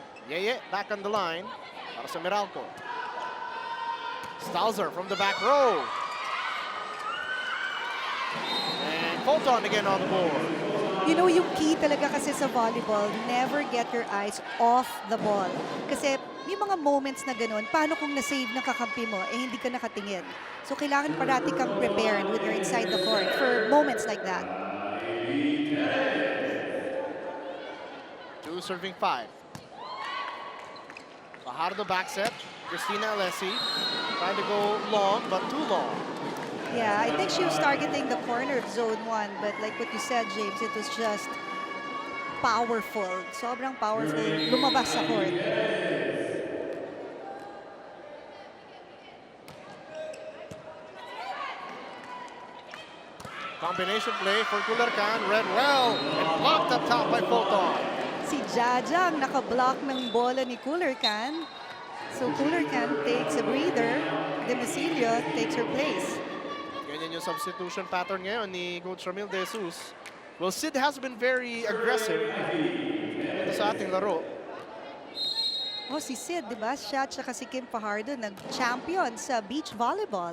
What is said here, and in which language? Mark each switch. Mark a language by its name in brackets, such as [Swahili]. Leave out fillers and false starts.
[English] Yeye back on the line para sa Meralco. Stalzer from the back row. And Fulton again on the board. You know, [Filipino] yung key talaga kasi sa [English] volleyball, never get your eyes off the ball. [Filipino] Kasi may mga moments na ganun, paano kung na-save ng kakampi mo, hindi ka nakatingin. [English] So [Filipino] kailangan parati kang [English] prepared when you're inside the court for moments like that. 2 serving 5. Fajardo back set. Cristina Alessi trying to go long, but too long. Yeah, I think she was targeting the corner of zone 1, but like what you said, James, it was just powerful. [Filipino] Sobrang powerful. Lumabas sa court. [English] Combination play for Culacan. Read well and blocked up top by Fulton. [Filipino] Si Jaja ang nakablock ng bola ni Culacan. [English] So Culacan takes a breather. Demasilio takes her place. [Filipino] Ganyan yung substitution pattern ngayon ni Coach Ramil De Jesus. [English] Well, Sid has been very aggressive [Filipino] dito sa ating laro. Oh, si Sid, di ba? Siya at si Kim Fajardo nag-champion sa beach volleyball.